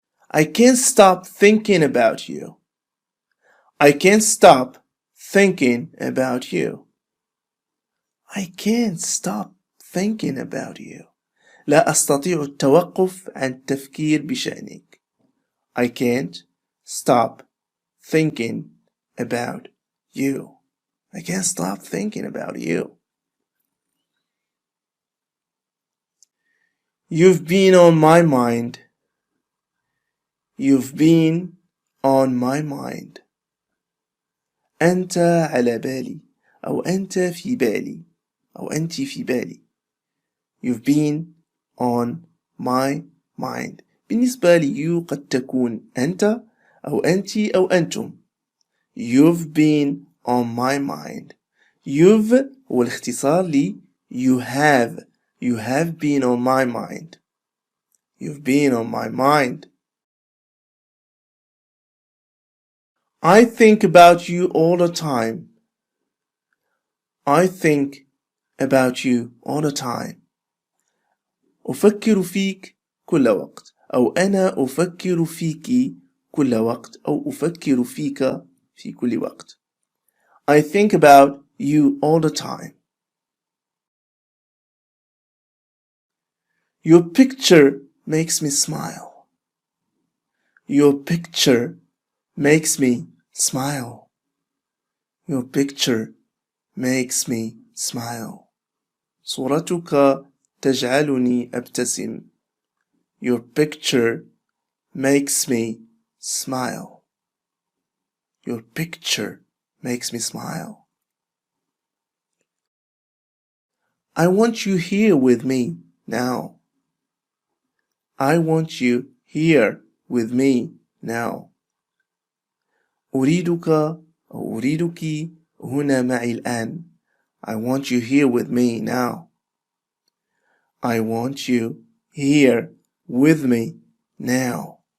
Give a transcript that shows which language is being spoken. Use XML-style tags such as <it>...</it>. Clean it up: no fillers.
<en>I can't stop thinking about you. I can't stop thinking about you. I can't stop thinking about you.</en> <ar>لا أستطيع التوقف عن التفكير بشأنك.</ar> <en>I can't stop thinking about you. I can't stop thinking about you. You've been on my mind. You've been on my mind.</en> <ar>أنت على بالي أو أنت في بالي أو أنت في بالي.</ar> <en>You've been on my mind.</en> <ar>بالنسبة لي you قد تكون أنت أو أنت أو أنتم.</ar> <en>You've been on my mind.</en> <ar>You've هو الاختصار لي</ar> <en>you have. You have been on my mind. You've been on my mind. I think about you all the time. I think about you all the time.</en> <ar>أفكر فيك كل وقت أو أنا أفكر فيك كل وقت أو أفكر فيك في كل وقت.</ar> <en>I think about you all the time. Your picture makes me smile. Your picture makes me smile. Your picture makes me smile.</en> <ar>صورتك تجعلني أبتسم.</ar> <en>Your picture makes me smile. Your picture makes me smile. I want you here with me now. I want you here with me now.</en> <ar>أريدك أو أريدك هنا معي الآن.</ar> <en>I want you here with me now. I want you here with me now.</en>